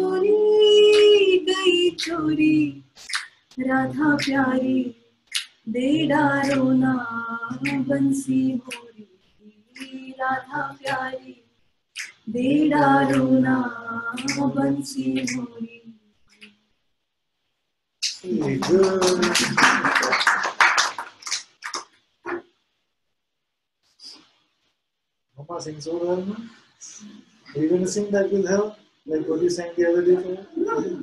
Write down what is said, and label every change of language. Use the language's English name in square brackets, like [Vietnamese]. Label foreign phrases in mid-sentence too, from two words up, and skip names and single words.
[Hindi] चोरी, राधा प्यारी दे डारो ना बंसी मोरी, राधा प्यारी दे डारो ना बंसी मोरी। [English] Very good. Mama sings so well, no? Are you going to sing that with her? Like what you sang the other day for her?